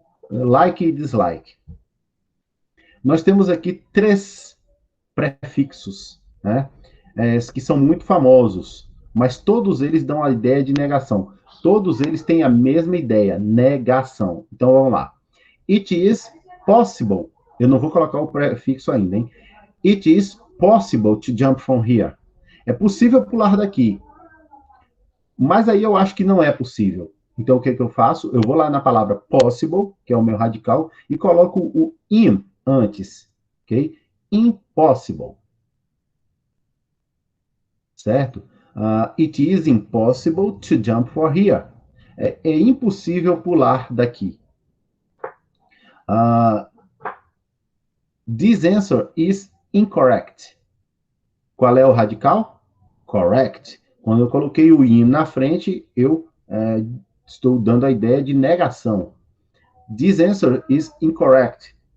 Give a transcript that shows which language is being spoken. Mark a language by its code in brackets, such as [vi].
[pt] Like e dislike. Nós temos aqui 3 prefixos, né? Que são muito famosos, mas todos eles dão a ideia de negação. Todos eles têm a mesma ideia, negação. Então, vamos lá. [en] It is possible. [pt] Eu não vou colocar o prefixo ainda, hein? [en] It is possible to jump from here. [pt] É possível pular daqui. Mas aí eu acho que não é possível. Então, o que eu faço? Eu vou lá na palavra possible, que é o meu radical, e coloco o in antes. [en] Ok? Impossible. [pt] Certo? [en] It is impossible to jump from here. [pt] É impossível pular daqui. [en] This answer is incorrect. [pt] Qual é o radical? Correct. Quando eu coloquei o in na frente, eu estou dando a ideia de negação. [en] This answer is incorrect.